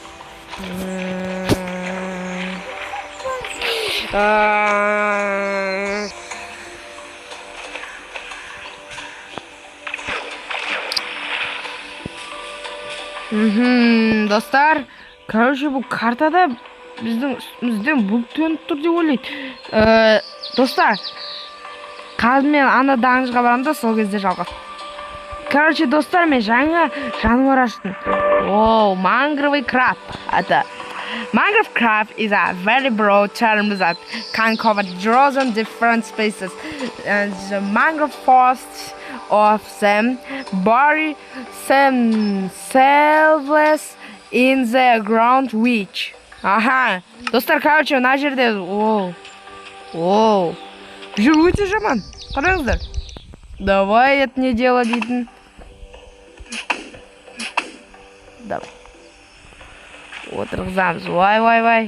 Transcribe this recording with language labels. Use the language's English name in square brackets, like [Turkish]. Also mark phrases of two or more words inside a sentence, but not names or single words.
[Kazakh] Достар, короче, бұл картада біздің үстімізден бұл төніп тұр деп ойлайды. Достар, қазір мен ана даңызға барамын да, сол кезде жалғас. Короче, достар, мен жаңа жануар аштым. Оу, мангровый краб. [English] Это mangrove crab is a very broad term that can cover dozen different species, and the mangrove forests of them bury themselves in the ground which. [Kazakh] Аха, достар, короче, мына жерде, оу, жер өте жаман. Қараңыздар. [Russian] Давай это не дело дейтін. [Kazakh] Давай. Отырғызамыз. Вай.